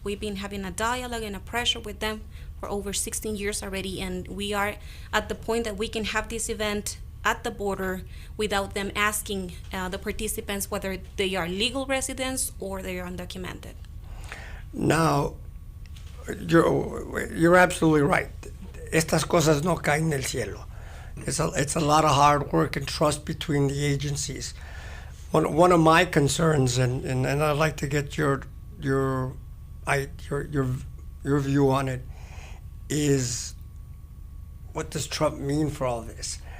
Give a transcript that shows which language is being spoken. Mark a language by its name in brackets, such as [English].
[English] We've been having a dialogue and a pressure with them for over 16 years already, and we are at the point that we can have this event at the border without them asking the participants whether they are legal residents or they are undocumented. Now, you're absolutely right. [Spanish] Estas cosas no caen del cielo. [English] It's a lot of hard work and trust between the agencies. One of my concerns, and I'd like to get your view on it, is what does Trump mean for all this?